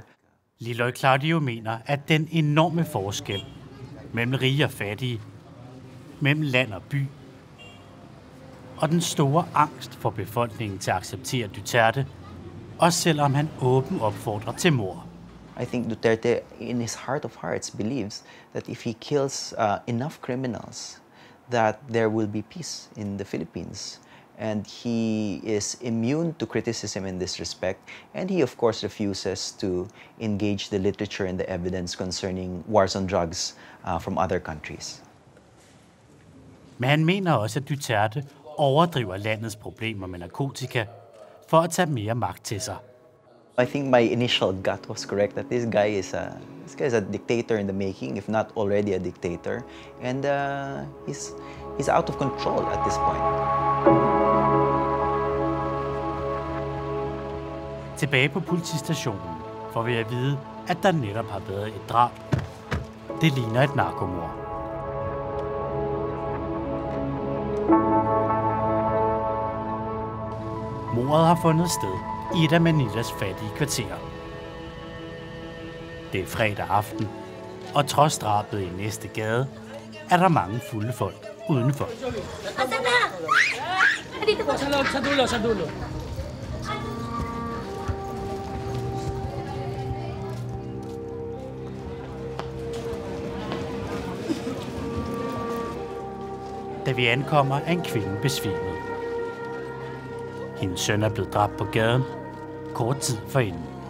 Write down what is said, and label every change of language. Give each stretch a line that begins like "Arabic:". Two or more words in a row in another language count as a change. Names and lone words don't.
Danish: Liloy Claudio mener, at den enorme forskel mellem rige og fattige, mellem land og by, og den store angst for befolkningen til at acceptere Duterte, også selvom han åbent opfordrer til mord.
English: I think Duterte, in his heart of hearts, believes that if he kills enough criminals, that there will be peace in the Philippines. And he is immune to criticism in this respect. And he, of course, refuses to engage the literature and the evidence concerning wars on drugs from other countries.
Danish: Men han mener også, at Duterte overdriver landets problemer med narkotika for at tage mere magt til sig.
English: I think my initial gut was correct that this guy is a dictator in the making, if not already a dictator, and he's out of control at this point.
Danish: Tilbage på politistationen får vi at vide, at der netop har været et drab. Det ligner et narkomord. Mordet har fundet sted i et af Manilas fattige kvarterer. Det er fredag aften, og trods drabet i næste gade, er der mange fulde folk udenfor.
Filipino: Sa dulo.
Danish: Da vi ankommer, er en kvinde besvimet. Hendes søn er blevet dræbt på gaden, kort tid forinden.